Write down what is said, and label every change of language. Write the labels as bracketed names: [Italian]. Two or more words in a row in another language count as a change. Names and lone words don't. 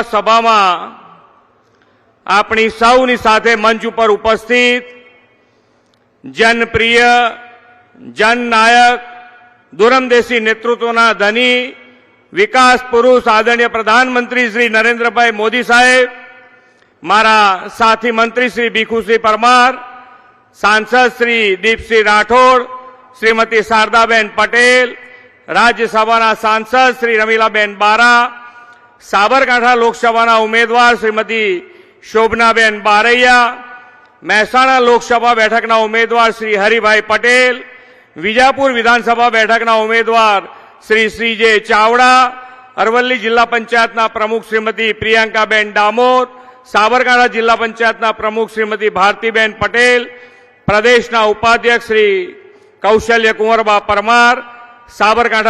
[Gujarati] સભામાં આપણી સૌની સાથે મંચ ઉપર ઉપસ્થિત જનપ્રિય જનનાયક દૂરંદેશી નેતૃત્વના ધની વિકાસ પુરુષ આદરણીય પ્રધાનમંત્રી શ્રી નરેન્દ્રભાઈ મોદી સાહેબ, મારા સાથી મંત્રી શ્રી ભીખુસિંહ પરમાર, સાંસદ શ્રી દીપસિંહ રાઠોડ, શ્રીમતી શારદાબેન પટેલ, રાજ્યસભા સાંસદ શ્રી રમીલાબેન બારા, સાબરકાંઠા લોકસભા ઉમેદવાર શ્રીમતી શોભનાબેન બારૈયા, મહેસાણા લોકસભા બેઠકના ઉમેદવાર શ્રી હરિભાઈ પટેલ, વિજાપુર વિધાનસભા બેઠકના ઉમેદવાર શ્રી શ્રીજે ચાવડા, અરવલ્લી જિલ્લા પંચાયતના પ્રમુખ શ્રીમતી પ્રિયંકાબેન ડામોર, સાબરકાંઠા જિલ્લા પંચાયતના પ્રમુખ શ્રીમતી ભારતીબેન પટેલ, પ્રદેશના ઉપાધ્યક્ષ શ્રી કૌશલ્ય કુંવરબા પરમાર, સાબરકાંઠા